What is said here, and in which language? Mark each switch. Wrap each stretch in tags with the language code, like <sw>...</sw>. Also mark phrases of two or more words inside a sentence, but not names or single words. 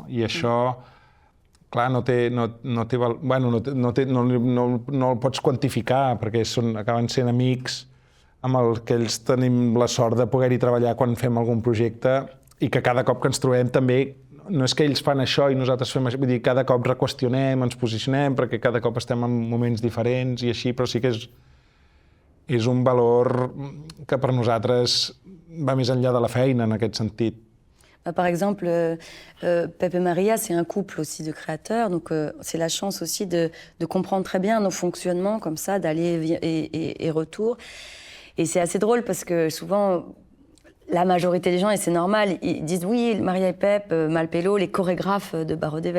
<ca>I això, clar, no el pots quantificar, perquè acaben sent amics amb els que ells tenim la sort de poder-hi treballar quan fem algun projecte, i que cada cop que ens trobem també, no és que ells fan això i nosaltres fem això, vull dir, cada cop reqüestionem, ens posicionem, perquè cada cop estem en moments diferents i així, però sí que és un valor que per nosaltres va més enllà de la feina, en aquest sentit.</ca> <fr>Par exemple, Pep et Maria, c'est un couple aussi de créateurs, donc c'est la chance aussi de comprendre très bien nos fonctionnements comme ça, d'aller et retour. Et c'est assez drôle parce que souvent, la majorité des gens, et c'est normal, ils disent oui, Maria et Pep, Malpelo, les chorégraphes de Barodével.</fr>